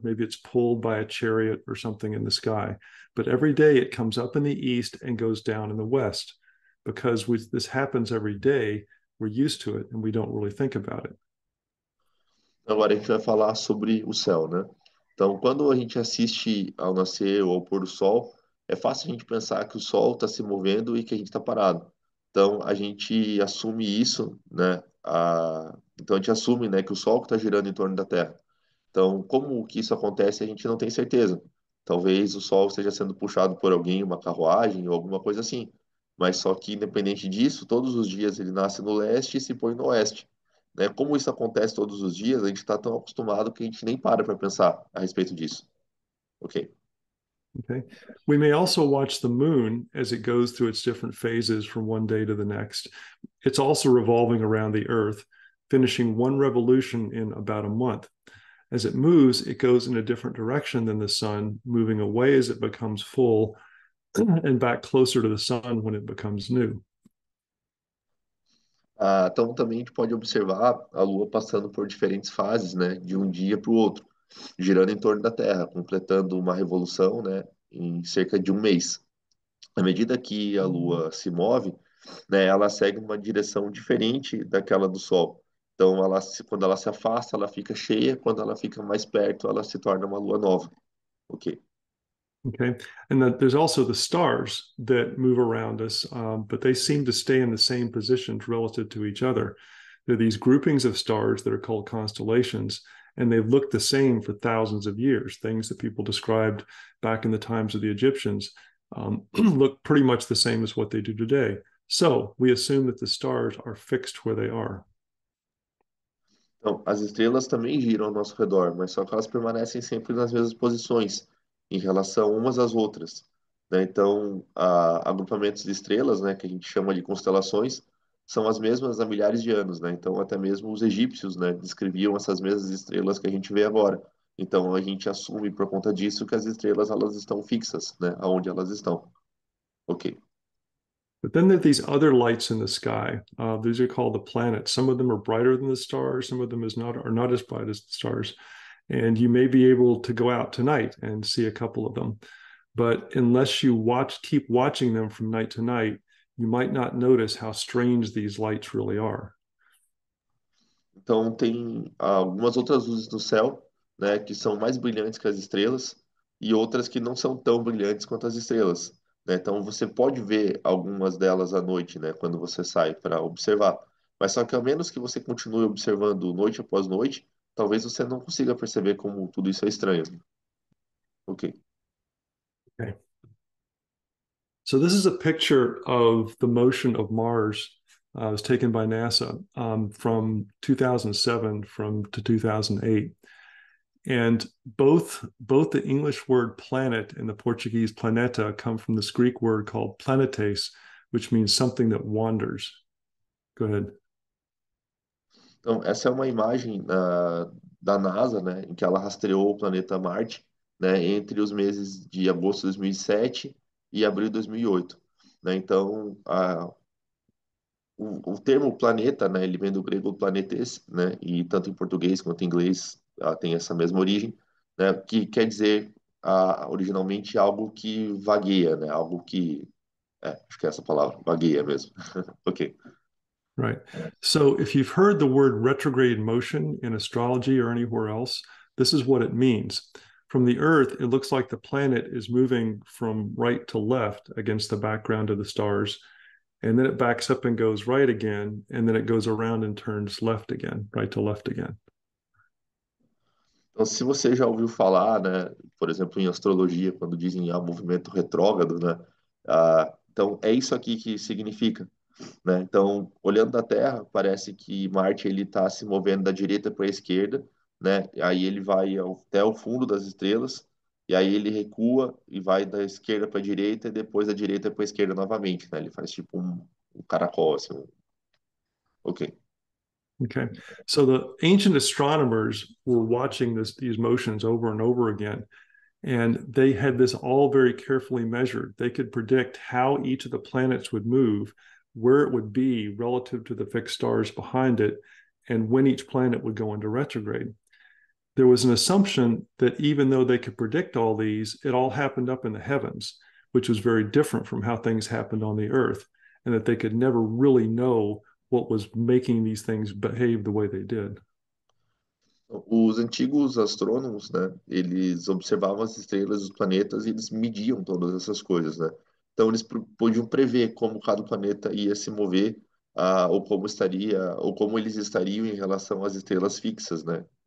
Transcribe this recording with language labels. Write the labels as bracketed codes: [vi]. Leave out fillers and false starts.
[en] Maybe it's pulled by a chariot or something in the sky. But every day it comes up in the east and goes down in the west. Because this happens every day, we're used to it and we don't really think about it. [pt] Agora a gente vai falar sobre o céu, né? Então, quando a gente assiste ao nascer ou ao pôr do sol, é fácil a gente pensar que o sol está se movendo e que a gente está parado. Então, a gente assume isso, né? Então, a gente assume, né, que o sol está girando em torno da Terra. Então, como que isso acontece, a gente não tem certeza. Talvez o sol esteja sendo puxado por alguém, uma carruagem ou alguma coisa assim. Mas só que, independente disso, todos os dias ele nasce no leste e se põe no oeste, né? Como isso acontece todos os dias, a gente está tão acostumado que a gente nem para pensar a respeito disso. Ok? Okay. [en] We may also watch the moon as it goes through its different phases from one day to the next. It's also revolving around the earth. finishing one revolution in about a month. As it moves, it goes in a different direction than the sun, moving away as it becomes full and back closer to the sun when it becomes new. [pt] Então, também a gente pode observar a Lua passando por diferentes fases, né, de um dia para o outro, girando em torno da Terra, completando uma revolução, né, em cerca de um mês. À medida que a Lua se move, né, ela segue uma direção diferente daquela do Sol. Então, quando ela se afasta, ela fica cheia, quando ela fica mais perto, ela se torna uma lua nova. Ok. Okay. [en] And there's also the stars that move around us, but they seem to stay in the same positions relative to each other. There are these groupings of stars that are called constellations, and they've looked the same for thousands of years. Things that people described back in the times of the Egyptians look pretty much the same as what they do today. So we assume that the stars are fixed where they are. [pt] Então, as estrelas também giram ao nosso redor, mas só que elas permanecem sempre nas mesmas posições em relação umas às outras, né? Então, agrupamentos de estrelas, né, que a gente chama de constelações, são as mesmas há milhares de anos, né? Então, até mesmo os egípcios, né, descreviam essas mesmas estrelas que a gente vê agora. Então, a gente assume por conta disso que as estrelas elas estão fixas, né, aonde elas estão. Ok. [en] But then there are these other lights in the sky. These are called the planets. Some of them are brighter than the stars. Some of them are not as bright as the stars. And you may be able to go out tonight and see a couple of them. But unless you keep watching them from night to night, you might not notice how strange these lights really are. [pt] Então, tem algumas outras luzes no céu, né, que são mais brilhantes que as estrelas e outras que não são tão brilhantes quanto as estrelas, né? Então, você pode ver algumas delas à noite, né, quando você sai para observar. Mas só que ao menos que você continue observando noite após noite, talvez você não consiga perceber como tudo isso é estranho. Ok. Okay. [en] So this is a picture of the motion of Mars. It was taken by NASA from 2007 to 2008. And both the English word planet and the Portuguese planeta come from this Greek word called planetes, which means something that wanders. Go ahead. [pt] Então, essa é uma imagem da NASA, né, em que ela rastreou o planeta Marte, né, entre os meses de agosto de 2007 e abril de 2008. Né? Então, o termo planeta, né, ele vem do grego planetes, né, e tanto em português quanto em inglês tem essa mesma origem, né, que quer dizer originalmente algo que vagueia, né, algo que, acho que é essa palavra, vagueia mesmo. Ok. Right. [en] So if you've heard the word retrograde motion in astrology or anywhere else, this is what it means. From the Earth, it looks like the planet is moving from right to left against the background of the stars. And then it backs up and goes right again. And then it goes around and turns left again, right to left again. [pt] Então, se você já ouviu falar, né, por exemplo, em astrologia, quando dizem movimento retrógrado, né, então é isso aqui que significa, né? Então, olhando da Terra, parece que Marte ele está se movendo da direita para a esquerda, né? Aí ele vai até o fundo das estrelas, e aí ele recua e vai da esquerda para a direita e depois da direita para a esquerda novamente, né? Ele faz tipo um caracol, assim. Ok. Okay. [en] So the ancient astronomers were watching these motions over and over again. And they had this all very carefully measured. They could predict how each of the planets would move, where it would be relative to the fixed stars behind it, and when each planet would go into retrograde. There was an assumption that even though they could predict all these, it all happened up in the heavens, which was very different from how things happened on the earth, and that they could never really know what was making these things behave the way they did. [pt] Os antigos astrônomos, né, eles observavam as estrelas, os planetas, e eles mediam todas essas coisas, né? Então eles podiam prever como cada planeta ia se mover, ou como estaria, ou como eles estariam em relação às estrelas fixas, né?